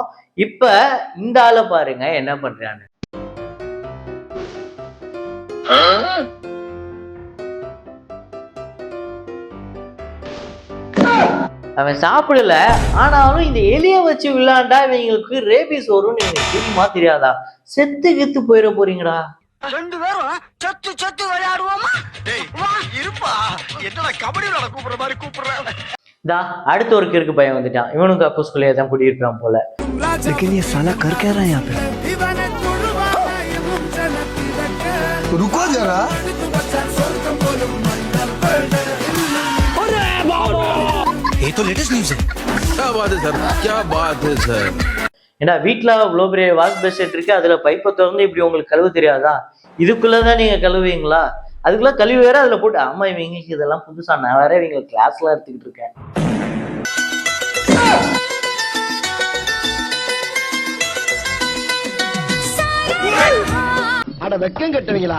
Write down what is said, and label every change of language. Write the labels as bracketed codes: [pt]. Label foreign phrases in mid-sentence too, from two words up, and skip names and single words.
[ta] இப்ப இந்த ஆளை பாருங்க என்ன பண்றான்னு. அவன் சாப்பிடல, ஆனாலும் இந்த எலிய வச்சு விளையாண்டா இவங்களுக்கு ரேபிஸ் வரும்னு எனக்கு தெரியுமா தெரியாதா? செத்து கெத்து போயிட போறீங்கடா. 2 பேரும் சத்து சத்து விளையாடுவோமா? இருப்பா, என்னடா கபடி விளையாட கூப்பிடுற மாதிரி கூப்பிடுற. இதா அடுத்த ஒரு கிறுக்கு பையன் வந்துட்டான். இவனுக்கு அப்போஸ்குள்ளே தான் குடியிருப்பான் போல. [hi] रुको जरा. ये तो [en] latest news [hi] है. क्या बात है सर, क्या बात है सर. [ta] ஏன்னா வீட்டுல இவ்வளோ பெரிய [en] wash basin [ta] இருக்கு, அதுல பைப்பை திறந்து இப்படி உங்களுக்கு கழுவு தெரியாதா? இதுக்குள்ளதான் நீங்க கழுவுவீங்களா? அதுக்குள்ள கழுவி வேற அதுல போட்டு. ஆமா இவங்களுக்கு இதெல்லாம் புதுசா, நான் வேற இவங்க கிளாஸ்ல எடுத்துக்கிட்டு இருக்கேன். அட வெக்கம் கட்டுவீங்களா?